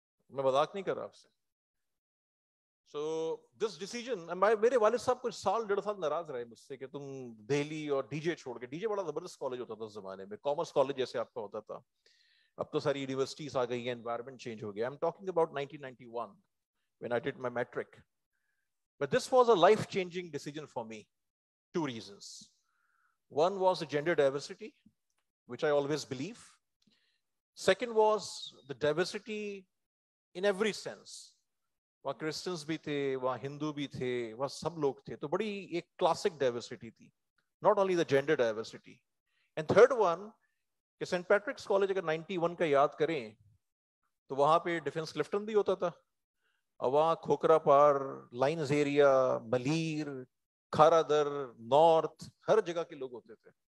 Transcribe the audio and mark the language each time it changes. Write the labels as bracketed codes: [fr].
[ur] میں مذاق نہیں کر رہا آپ سے. [en] so this decision, [ur] میرے والد صاحب کچھ سال 1.5 سال ناراض رہے مجھ سے کہ تم دہلی اور ڈی جے چھوڑ کے, ڈی جے بڑا زبردست کالج ہوتا تھا اس زمانے میں, کامرس کالج جیسے آپ کا ہوتا تھا. اب تو ساری یونیورسٹیز آ گئی ہیں, انوائرمنٹ چینج ہو گیا. [en] I'm talking about 1991 when I did my metric. But this was a life-changing decision for me. 2 reasons. One was the gender diversity, which I always believe. Second was the diversity in every sense. [ur] وہاں Christians بھی تھے, وہاں ہندو بھی تھے, وہاں سب لوگ تھے. تو بڑی ایک کلاسک ڈائیورسٹی تھی, [en] Not only the gender diversity. And third one [ur] کہ سینٹ پیٹرکس کالج اگر 91 کا یاد کریں تو وہاں پہ ڈیفنس کلفٹن بھی ہوتا تھا, اور وہاں کھوکرا پار, لائنز ایریا, ملیر, کھارا در, نارتھ, ہر جگہ کے لوگ ہوتے تھے.